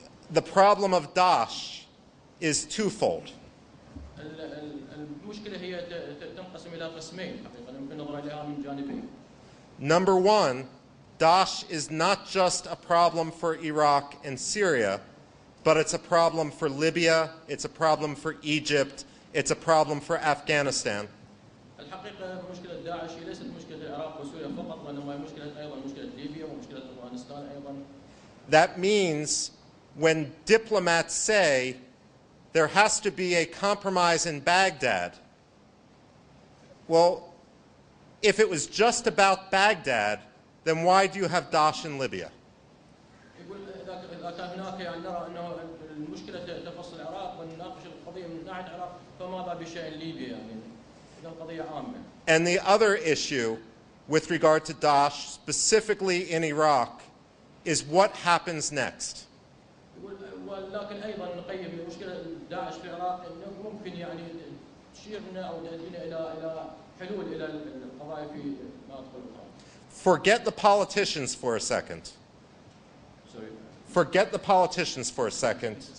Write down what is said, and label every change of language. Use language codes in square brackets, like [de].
[en] The problem of Daesh is twofold. [ar] المشكلة هي تنقسم إلى قسمين حقيقة يمكن النظر إليها من جانبين. [en] Number one, Daesh is not just a problem for Iraq and Syria, but it's a problem for Libya, it's a problem for Egypt, it's a problem for Afghanistan. [ar] الحقيقة مشكلة داعش ليست مشكلة العراق وسوريا فقط وإنما مشكلة أيضا مشكلة ليبيا ومشكلة أفغانستان أيضا. [en] That means when diplomats say there has to be a compromise in Baghdad, well, if it was just about Baghdad, then why do you have Daesh in Libya? [ar] إذا كان هناك يعني نرى أنه المشكلة تخص العراق ونناقش القضية من ناحية العراق فماذا بشأن ليبيا يعني إذا القضية عامة. [en] And the other issue with regard to Daesh, specifically in Iraq, is what happens next. [ar] ولكن أيضا نقيم مشكلة داعش في العراق إنه ممكن يعني تشيرنا أو تؤدينا إلى حلول إلى القضايا في مناطق أخرى. [en] Forget the politicians for a second. Forget the politicians for a second.